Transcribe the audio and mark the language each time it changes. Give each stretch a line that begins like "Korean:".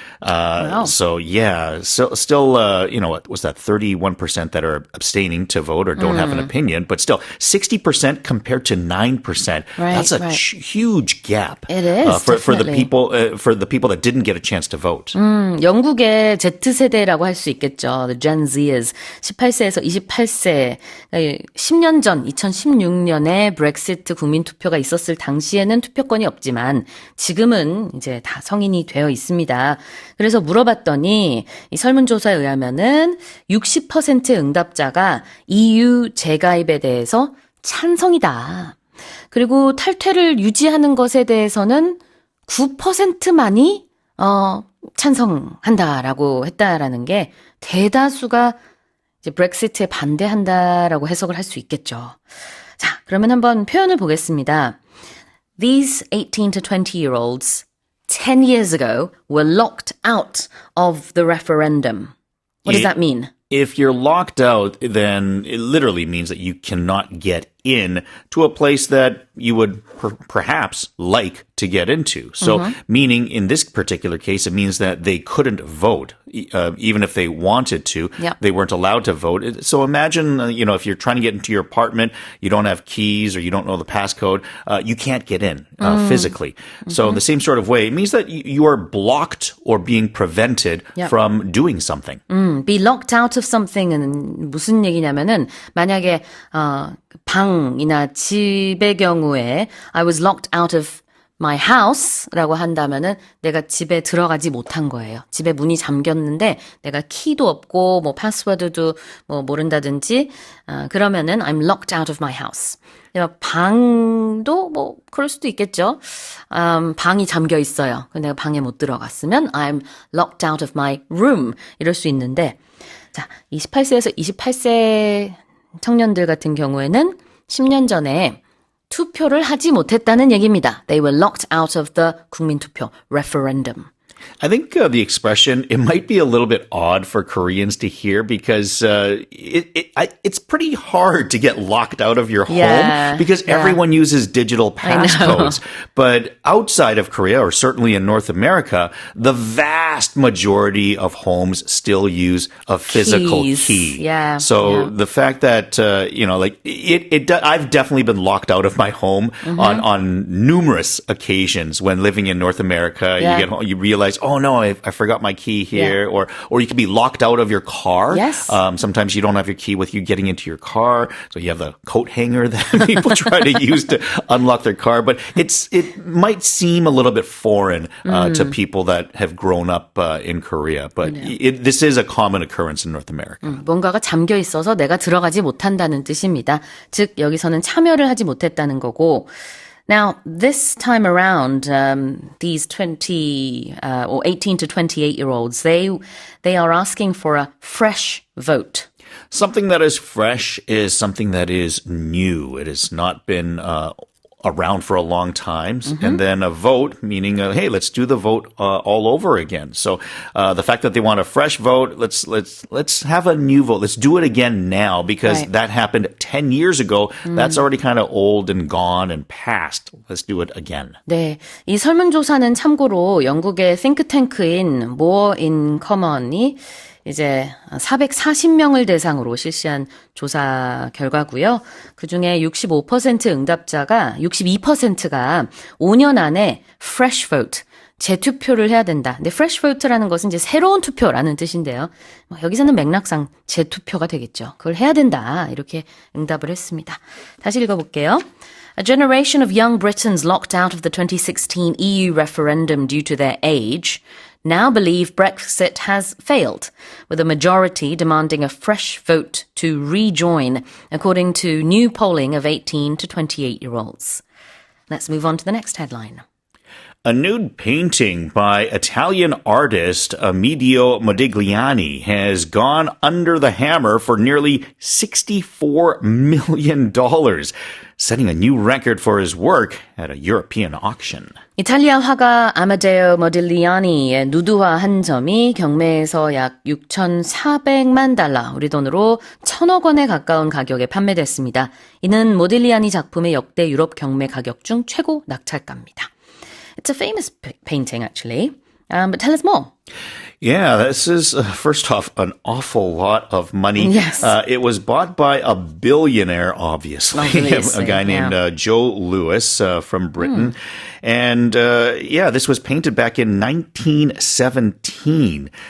English: Wow. So yeah, still, what was that? 31% that are abstaining to vote or don't have an opinion, but still 60% compared to 9%. That's a huge gap. It is for the people that didn't get a chance to vote.
Korean: 영국의 Z세대라고 할 수 있겠죠.
English: The Gen Zers.
Korean: 18세에서 28세. 10년 전 2016년에 브렉시트 국민투표가 있었을 당시에는 투표권이 없지만 지금은 이제 다 성인이 되어 있습니다. 그래서 물어봤더니 이 설문조사에 의하면은 60% 응답자가 EU 재가입에 대해서 찬성이다. 그리고 탈퇴를 유지하는 것에 대해서는 9%만이 찬성한다라고 했다라는 게 대다수가 이제 브렉시트에 반대한다라고 해석을 할 수 있겠죠. 자, 그러면 한번 표현을 보겠습니다.
English: These 18 to 20-year-olds 10 years ago were locked out of the referendum. What does that mean? If you're locked out, then it literally means that you cannot get in to a place that you would perhaps like to get into. So meaning in this particular case, it means that they couldn't vote, even if they wanted to. Yep. They weren't allowed to vote. So imagine, if you're trying to get into your apartment, you don't have keys or you don't know the passcode, you can't get in physically. So in the same sort of way, it means that you are blocked or being prevented from doing something. Be locked out of something
Korean: 은 무슨 얘기냐면은 만약에 방이나 집의 경우에
English: I was locked out of my house
Korean: 라고 한다면은 내가 집에 들어가지 못한 거예요. 집에 문이 잠겼는데 내가 키도 없고 뭐 패스워드도 뭐 모른다든지 그러면은
English: I'm locked out of my house.
Korean: 방도 뭐 그럴 수도 있겠죠. 방이 잠겨 있어요. 내가 방에 못 들어갔으면
English: I'm locked out of my room
Korean: 이럴 수 있는데 자, 28세에서 28세 청년들 같은 경우에는 10년 전에 투표를 하지 못했다는 얘기입니다.
English: They were locked out of the
Korean: 국민투표
English: referendum. I think the expression, it might be a little bit odd for Koreans to hear because it's pretty hard to get locked out of your home because everyone uses digital passcodes. But outside of Korea, or certainly in North America, the vast majority of homes still use a physical key. Yeah. So the fact that, I've definitely been locked out of my home on numerous occasions when living in North America. Yeah. You get home, you realize, oh no, I forgot my key here, or you can be locked out of your car. Yes. Sometimes you don't have your key with you getting into your car, so you have the coat hanger that people try to use to unlock their car. But it might seem a little bit foreign to people that have grown up in Korea, but this is a common occurrence in North America.
Korean: 뭔가가 잠겨 있어서 내가 들어가지 못한다는 뜻입니다. 즉 여기서는 참여를 하지 못했다는 거고.
English: Now, this time around, these 20 or 18 to 28-year-olds, they are asking for a fresh vote. Something that is fresh is something that is new. It has not been around for a long time. And then a vote, meaning, hey, let's do the vote all over again. So the fact that they want a fresh vote, let's have a new vote. Let's do it again now because that happened 10 years ago. That's already kind of old and gone and past. Let's do it again.
Korean: 네, 이 설문조사는 참고로 영국의 싱크탱크인 More in Common이 이제 440명을 대상으로 실시한 조사 결과고요. 그중에 65% 응답자가 62%가 5년 안에 fresh vote, 재투표를 해야 된다. 근데 fresh vote라는 것은 이제 새로운 투표라는 뜻인데요. 여기서는 맥락상 재투표가 되겠죠. 그걸 해야 된다. 이렇게 응답을 했습니다. 다시 읽어볼게요.
English: A generation of young Britons locked out of the 2016 EU referendum due to their age now believe Brexit has failed, with a majority demanding a fresh vote to rejoin, according to new polling of 18 to 28-year-olds. Let's move on to the next headline. A nude painting by Italian artist Amedeo Modigliani has gone under the hammer for nearly $64 million, setting a new record for his work at a European auction.
Korean: 이탈리아 화가 아마데오 모딜리아니의 누드화 한 점이 경매에서 약 6,400만 달러, 우리 돈으로 1,000억 원에 가까운 가격에 판매됐습니다. 이는 모딜리아니 작품의 역대 유럽 경매 가격 중 최고 낙찰가입니다.
English: It's a famous painting, actually. But tell us more. Yeah, this is, first off, an awful lot of money. Yes. It was bought by a billionaire, obviously. A guy named Joe Lewis from Britain. And, this was painted back in 1917.